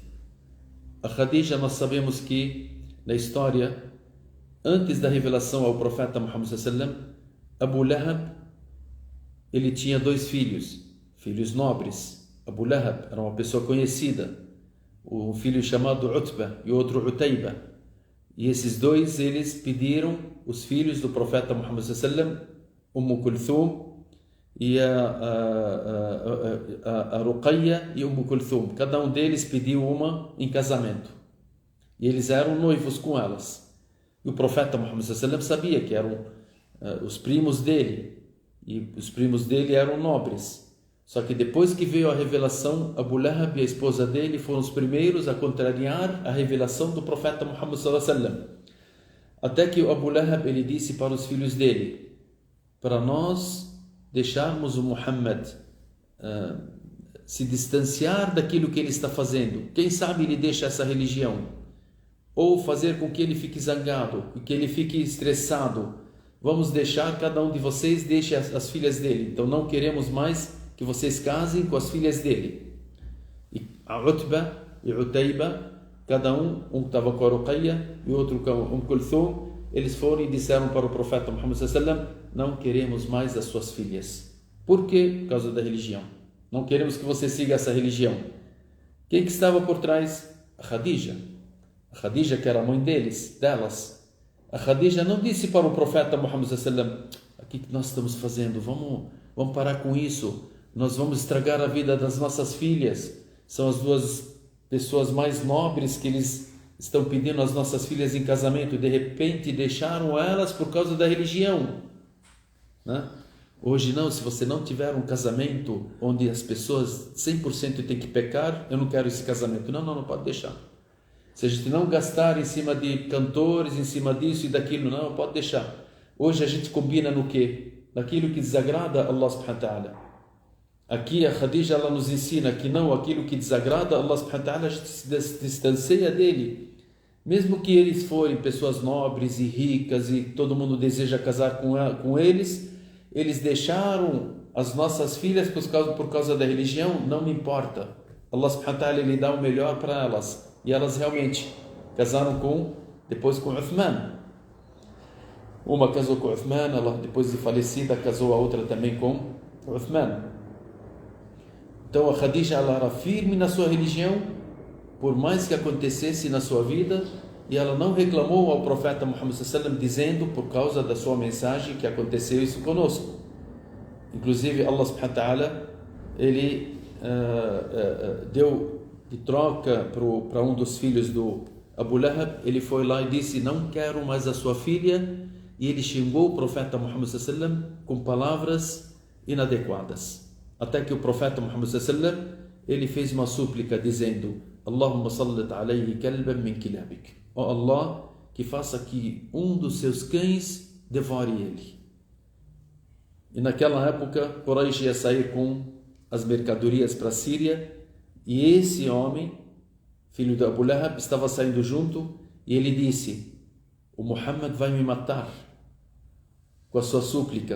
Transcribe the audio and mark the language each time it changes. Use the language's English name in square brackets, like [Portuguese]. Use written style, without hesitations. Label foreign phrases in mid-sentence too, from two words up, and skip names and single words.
[Portuguese] A Khadija, nós sabemos que na história, antes da revelação ao profeta Muhammad [Arabic] صلى الله عليه وسلم, [Portuguese] Abu Lahab, ele tinha 2 filhos nobres. Abu Lahab era uma pessoa conhecida, um filho chamado Utbah e outro Utayba. E esses 2, eles pediram os filhos do profeta Muhammad [Arabic] صلى الله عليه وسلم, [Portuguese] Kulthum e a Ruqayya e Kulthum. Cada um deles pediu uma em casamento. E eles eram noivos com elas. E o profeta Muhammad [Arabic] صلى الله عليه وسلم [Portuguese] sabia que eram os primos dele. E os primos dele eram nobres. Só que depois que veio a revelação, Abu Lahab e a esposa dele foram os primeiros a contrariar a revelação do profeta Muhammad [Arabic] صلى الله عليه وسلم. [Portuguese] Até que o Abu Lahab ele disse para os filhos dele: para nós deixarmos o Muhammad se distanciar daquilo que ele está fazendo, quem sabe ele deixa essa religião, ou fazer com que ele fique zangado, que ele fique estressado. Vamos deixar, cada um de vocês deixe as filhas dele. Então não queremos mais que vocês casem com as filhas dele. E a Utbah e Utayba, cada um estava com a Ruqayya e outro com Kulthum, eles foram e disseram para o profeta Muhammad [Arabic] صلى الله عليه وسلم: [Portuguese] não queremos mais as suas filhas. Por quê? Por causa da religião. Não queremos que você siga essa religião. Quem que estava por trás? A Khadija. A Khadija, que era a mãe delas. A Khadija não disse para o profeta Muhammad [Arabic] صلى الله عليه وسلم: [Portuguese] o que nós estamos fazendo? Vamos parar com isso. Nós vamos estragar a vida das nossas filhas. São as 2 pessoas mais nobres que eles estão pedindo as nossas filhas em casamento. De repente deixaram elas por causa da religião, né? Hoje não, se você não tiver um casamento onde as pessoas 100% têm que pecar, eu não quero esse casamento. Não pode deixar. Se a gente não gastar em cima de cantores, em cima disso e daquilo, não, pode deixar. Hoje a gente combina no quê? Naquilo que desagrada a [Arabic] الله سبحانه وتعالى. [Portuguese] Aqui a Khadija ela nos ensina que não, aquilo que desagrada a [Arabic] الله سبحانه وتعالى, [Portuguese] a gente se distancia dele. Mesmo que eles forem pessoas nobres e ricas e todo mundo deseja casar com eles, eles deixaram as nossas filhas por causa da religião, não me importa. [Arabic] الله سبحانه وتعالى [Portuguese] ele dá o melhor para elas. E elas realmente casaram depois com Uthman. Uma casou com Uthman, ela depois de falecida casou a outra também com Uthman. Então a Khadija, ela era firme na sua religião, por mais que acontecesse na sua vida, e ela não reclamou ao profeta Muhammad [Arabic] صلى الله عليه وسلم [Portuguese] dizendo, por causa da sua mensagem, que aconteceu isso conosco. Inclusive [Arabic] الله سبحانه وتعالى, [Portuguese] ele deu de troca para um dos filhos do Abu Lahab, ele foi lá e disse, não quero mais a sua filha, e ele xingou o profeta Muhammad [Arabic] صلى الله عليه وسلم [Portuguese] com palavras inadequadas, até que o profeta Muhammad [Arabic] صلى الله عليه وسلم, [Portuguese] ele fez uma súplica dizendo, [Arabic] اللهم سلط عليه كلبا من كلابك, [Portuguese] ó Allah, que faça que um dos seus cães devore ele. E naquela época Quraysh ia sair com as mercadorias para a Síria, e esse homem, filho de Abu Lahab, estava saindo junto, e ele disse, o Muhammad vai me matar com a sua súplica.